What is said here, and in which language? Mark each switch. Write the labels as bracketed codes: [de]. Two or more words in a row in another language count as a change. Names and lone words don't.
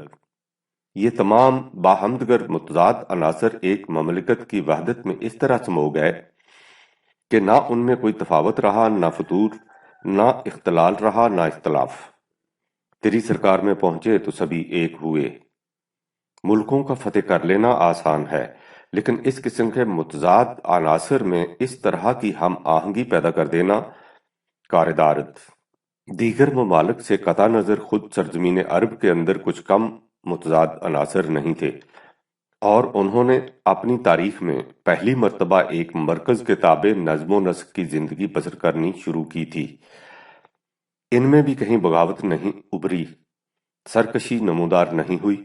[ur] یہ تمام باہمدگر متضاد عناصر ایک مملکت کی وحدت میں اس طرح سمو گئے کہ نہ ان میں کوئی تفاوت رہا، نہ فتور، نہ اختلال رہا، نہ اختلاف۔ تیری سرکار میں پہنچے تو سبھی ایک ہوئے۔ ملکوں کا فتح کر لینا آسان ہے، لیکن اس قسم کے متضاد عناصر میں اس طرح کی ہم آہنگی پیدا کر دینا کار دارد۔ دیگر ممالک سے قطع نظر خود سرزمین عرب کے اندر کچھ کم متضاد عناصر نہیں تھے، اور انہوں نے اپنی تاریخ میں پہلی مرتبہ ایک مرکز کے تابع نظم و نسق کی زندگی بسر کرنی شروع کی تھی۔ ان میں بھی کہیں بغاوت نہیں ابھری، سرکشی نمودار نہیں ہوئی۔